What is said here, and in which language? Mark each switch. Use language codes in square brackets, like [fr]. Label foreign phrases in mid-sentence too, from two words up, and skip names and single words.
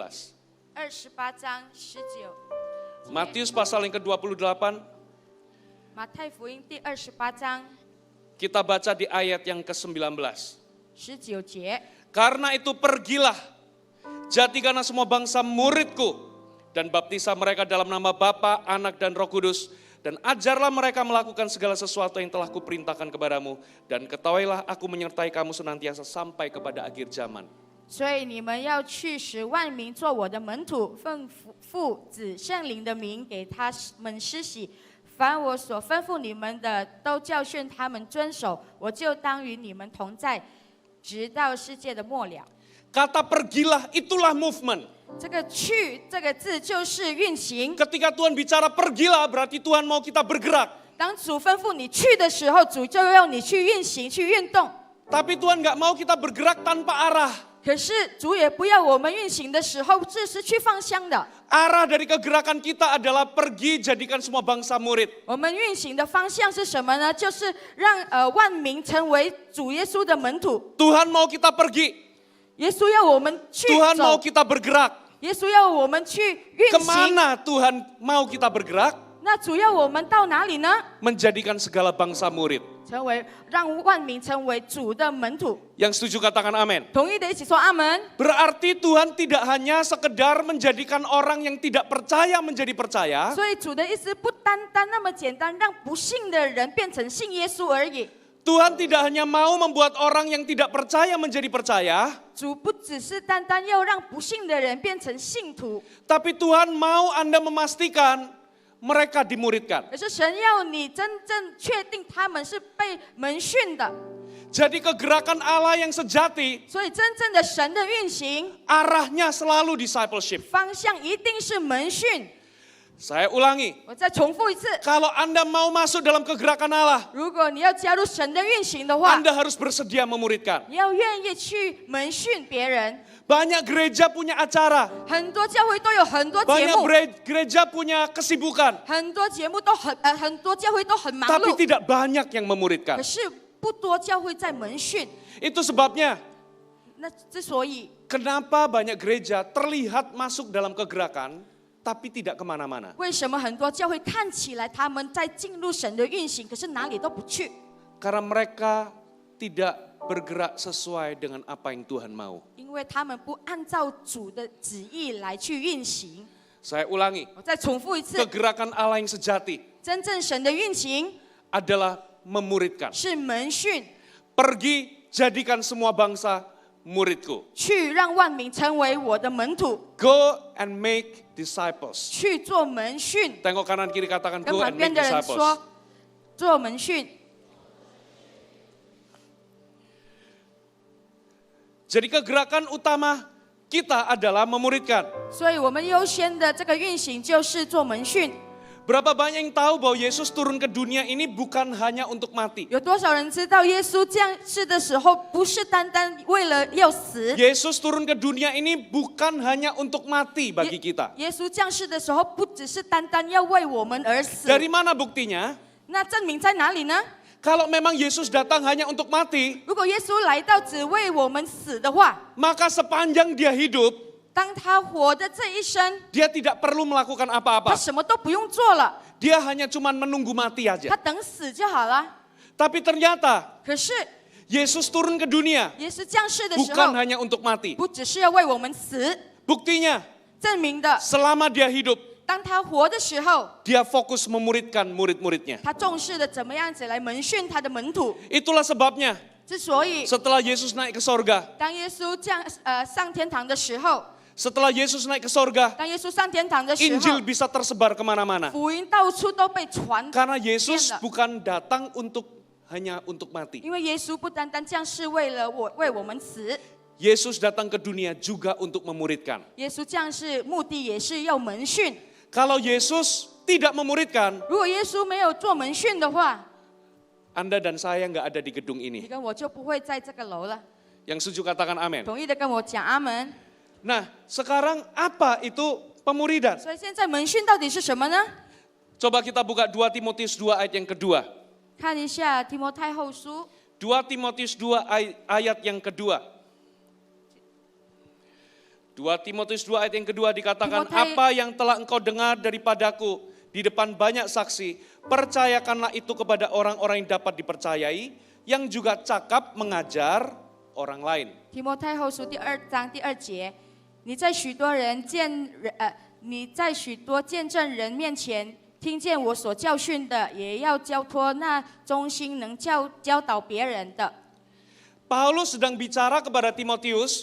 [zh] 28 章19。 [id] Matius pasal yang ke-28, [zh] 马太福音第28章 [id] kita baca di ayat yang ke-19. [zh] 19节。 [id] Karena itu pergilah, jadikanlah semua bangsa muridku, dan baptislah mereka dalam nama Bapa, Anak, dan Roh Kudus, dan ajarlah mereka melakukan segala sesuatu yang telah kuperintahkan kepadamu, dan ketahuilah aku menyertai kamu senantiasa sampai kepada akhir zaman. [zh] 所以你们要去使万民做我的门徒，奉父子圣灵的名给他们施洗。凡我所吩咐你们的，都教训他们遵守。我就当与你们同在，直到世界的末了。 [id] Kata pergilah itulah movement. [zh] 这个“去”这个字就是运行。 [id] Ketika Tuhan bicara pergilah, berarti Tuhan mau kita bergerak. [zh] 当主吩咐你去的时候，主就要你去运行、去运动。 [id] Tapi Tuhan nggak mau kita bergerak tanpa arah. [zh] 可是主也不要我们运行的时候是失去方向的。 [id] Arah dari kegerakan kita adalah pergi jadikan semua bangsa murid. [zh] 我们运行的方向是什么呢？就是让万民成为主耶稣的门徒。 [id] Tuhan mau kita pergi. [zh] 耶稣要我们去 [id] Tuhan mau [zh] 走， [id] kita bergerak. [zh] 耶稣要我们去运行。 [id] Kemana Tuhan mau kita bergerak? [zh] 那主要我们到哪里呢？ [id] Menjadikan segala bangsa murid. [zh] 成为让万民成为主的门徒。 [id] Yang setuju katakan amin. [zh] 同意的一起说阿门。 [id] Berarti Tuhan tidak hanya sekedar menjadikan orang yang tidak percaya menjadi percaya. [zh] 所以主的意思不单单那么简单，让不信的人变成信耶稣而已。 [id] Tuhan tidak hanya mau membuat orang yang tidak percaya menjadi percaya. [zh] 主不只是单单要让不信的人变成信徒， [id] Tapi Tuhan mau Anda memastikan mereka dimuridkan. [zh] 而是神要你真正确定他们是被门训的。 [id] Jadi kegerakan Allah yang sejati, [zh] 所以真正的神的运行 [id] arahnya selalu discipleship. [zh] 方向一定是门训。 [id] Saya ulangi, [zh] 我再重复一次， [id] kalau Anda mau masuk dalam kegerakan Allah, [zh] 如果你要加入神的运行的话， [id] Anda harus bersedia memuridkan. [zh] 你要愿意去门训别人。 [id] Banyak gereja punya acara, [zh] 很多教会都有很多节 [id] banyak [zh] 目， [id] gereja punya kesibukan, [zh] 很多节目都很多教会都很忙 [id] tapi [zh] 碌， [id] tidak banyak yang memuridkan. [zh] 可是不多教会在门训。 [id] Itu sebabnya [zh] 那之所以 [id] kenapa banyak gereja terlihat masuk dalam kegerakan, tapi tidak kemana-mana? [zh] 为什么很多教会看起来他们在进入神的运行，可是哪里都不去？ [id] Karena mereka tidak bergerak sesuai dengan apa yang Tuhan mau. [zh] 因为他们不按照主的旨意来去运行。 [id] Saya ulangi, [zh] 我再重复一次， [id] kegerakan Allah yang sejati [zh] 真正神的运行 [id] adalah memuridkan. [zh] 是门训， [id] Pergi jadikan semua bangsa muridku. [zh] 去让万民成为我的门徒， [en] Go and make disciples. [zh] 去做门训。 [id] Tengok kanan kiri katakan [zh] 跟 [en] go [zh] 旁 [en] and [zh] 边 [en] make [zh] 的人 [en] disciples. [zh] 说，做门训。 [id] Jadi kegerakan utama kita adalah memuridkan. [zh] 所以我们优先的这个运行就是做门训。 [id] Berapa banyak yang tahu bahwa Yesus turun ke dunia ini bukan hanya untuk mati. [zh] 有多少人知道耶稣降世的时候，不是单单为了要死？ [id] Yesus turun ke dunia ini bukan hanya untuk mati bagi kita. [zh] 耶稣降世的时候，不只是单单要为我们而死。 [id] Dari mana buktinya? [zh] 那证明在哪里呢？ [id] Kalau memang Yesus datang hanya untuk mati, [zh] 如果耶稣来到只为我们死的话， [id] maka sepanjang dia hidup, [zh] 当他活的这一生， [id] dia tidak perlu melakukan [zh] 他 [id] apa-apa. [zh] 什么都不用做了， [id] Dia hanya cuma menunggu mati [zh] 他 [id] aja. [zh] 等死就好了。 [id] Tapi ternyata [zh] 可是 [id] Yesus turun ke dunia [zh] 耶稣降世的时 [id] bukan [zh] 候， [id] hanya untuk mati. [zh] 不只是要为我们死， [id] Buktinya, [zh] 证明的， [id] selama dia hidup, [zh] 当他活的时候， [id] dia fokus memuridkan murid-muridnya. [zh] 他重视的怎么样子来门训他的门徒。 [id] Itulah sebabnya [zh] 之所以 [id] setelah Yesus naik ke sorga, [zh] 当耶稣上天堂的时候， [id] setelah Yesus naik ke sorga, [zh] 当耶稣上天堂的时候 [id] Injil，bisa tersebar kemana-mana. [zh] 福音到处都被传， [id] Karena Yesus [zh] 变了。 [id] bukan datang hanya untuk mati. [zh] 因为耶稣不单单降世为我们死， [id] Yesus datang ke dunia juga untuk memuridkan. [zh] 耶稣降世目的也是要门训。 [id] Kalau Yesus tidak memuridkan, [zh] 如果耶稣没有做门训的话， [id] Anda dan saya nggak ada di gedung [zh] 你 [id] ini. [zh] 跟我就不会在这个楼了。 [id] Yang setuju katakan amin. [zh] 同意的跟我讲阿门。 [id] Nah, sekarang apa itu pemuridan? [zh] 所以现在门训到底是什么呢？ [id] Coba kita buka 2 Timotius 2 ayat yang kedua. [zh] 看一下提摩太后书 [id] 2 Timotius 2 ayat yang kedua. 2 Timotius 2 ayat yang kedua dikatakan, Timotius- apa yang telah engkau dengar daripadaku di depan banyak saksi, percayakanlah itu kepada orang-orang yang dapat dipercayai, yang juga cakap mengajar orang lain. [zh] 提摩太后书第2章第2节，你在许多见证人面前听见我所教训的，也要交托那忠心能教导别人的。 [id] Paulus sedang bicara kepada Timotius,